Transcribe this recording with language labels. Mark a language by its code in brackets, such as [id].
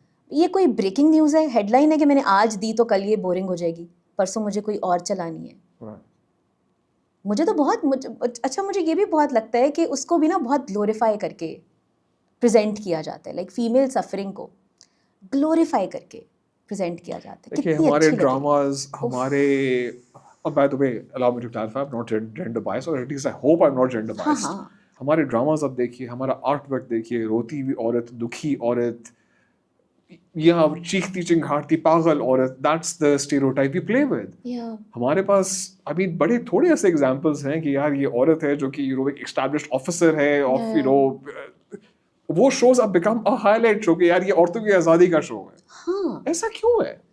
[ur] یہ کوئی breaking news ہے، ہیڈ لائن ہے کہ میں نے آج دی تو کل یہ بورنگ ہو جائے گی، پرسوں مجھے کوئی اور چلانی ہے. مجھے تو اچھا مجھے یہ بھی بہت لگتا ہے کہ اس کو بھی نا بہت گلوریفائی کر کے پریزنٹ کیا جاتا ہے، لائک فیمیل سفرنگ کو گلوریفائی کر کے پریزنٹ کیا جاتا ہے. دیکھیے ہمارے ڈراماز، ہمارے [en] by the way allow me to clarify I'm not gender biased, or at least I hope I'm not gender biased. [ur] ہمارے ڈراماز اب دیکھیے، ہمارا آرٹ ورک دیکھیے، روتی ہوئی عورت، دکھی عورت، یا چیختی چنگھاڑتی پاگل عورت، [en] that's the stereotype we play with. [ur] ہمارے پاس ابھی بڑے تھوڑے ایسے ایگزامپلس ہیں کہ یار یہ عورت ہے جو کہ ایک اسٹیبلشڈ آفیسر ہے آف وہ شوز اب [en] become a high light show [ur] کہ یار یہ عورتوں کی آزادی کا شو ہے. ایسا کیوں ہے؟